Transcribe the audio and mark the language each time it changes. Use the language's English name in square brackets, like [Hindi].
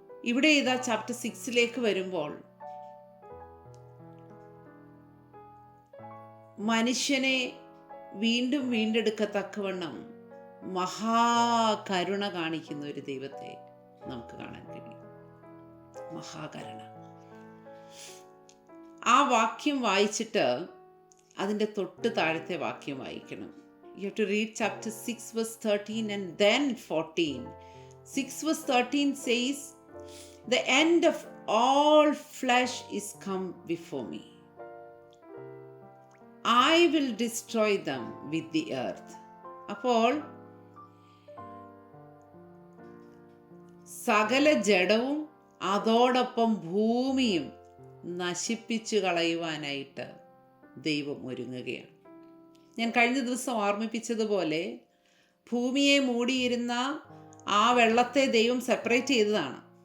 [Malayalam] ഇവിടെ ഇതാ ചാപ്റ്റർ 6 വരുമ്പോൾ മനുഷ്യനെ വീണ്ടും വീണ്ടെടുക്കത്തക്കവണ്ണം മഹാകരുണ കാണിക്കുന്ന ഒരു ദൈവത്തെ നമുക്ക് കാണാൻ കഴിയും. മഹാകരുണ. ആ വാക്യം വായിച്ചിട്ട് അതിൻ്റെ തൊട്ട് താഴത്തെ വാക്യം വായിക്കണം. [English] You have to read chapter 6 verse 13 and then 14. 6 verse 13 says, "The end of all flesh is come before me. I will destroy them with the earth." [Malayalam] അപ്പോൾ സകല ജഡവും അതോടൊപ്പം ഭൂമിയും നശിപ്പിച്ചു കളയുവാനായിട്ട് ദൈവം ഒരുങ്ങുകയാണ്. ഞാൻ കഴിഞ്ഞ ദിവസം ഓർമ്മിപ്പിച്ചതുപോലെ ഭൂമിയെ മൂടിയിരുന്ന ആ വെള്ളത്തെ ദൈവം സെപ്പറേറ്റ് ചെയ്തതാണ്.